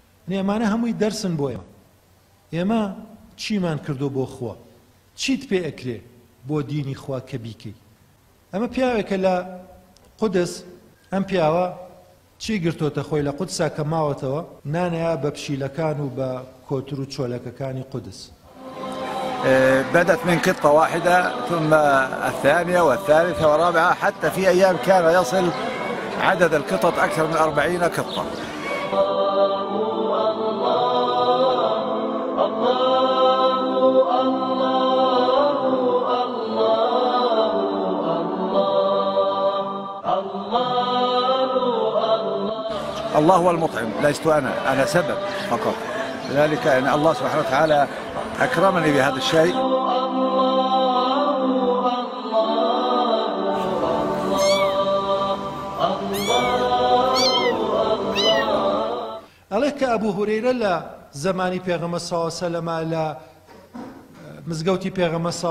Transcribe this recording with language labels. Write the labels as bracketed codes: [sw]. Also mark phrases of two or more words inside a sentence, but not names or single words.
[ckb] ئێمانە هەمووی دەرسن بۆ ئێمە چیمان کردو بۆ خوا چیت پێ ئەکرێ بۆ دینی خوا کە بیکەی ئەمە پیاوێکە لە قودس ئەم پیاوە چی گرتۆتە خۆی لە قودسا کە ماوەتەوە نانەیە بە پشیلەکان و بە کۆتر و چۆلەکەکانی قودس [ar] بدت من قطة واحدة ثم الثانية والثالثة والرابعة حتى في أيام كان يصل عدد القطط أكثر من 40 قطة. الله هو المطعم لست أنا سبب فقط، لذلك أن الله سبحانه وتعالى أكرمني بهذا الشيء. [ckb] ئەڵێ کە ئەبوو هورەیرە لە زمانی پێغەمبەر [ar] صلی الله علیه و سلم [ckb] لە مزگەوتی پێغەمبەر صلی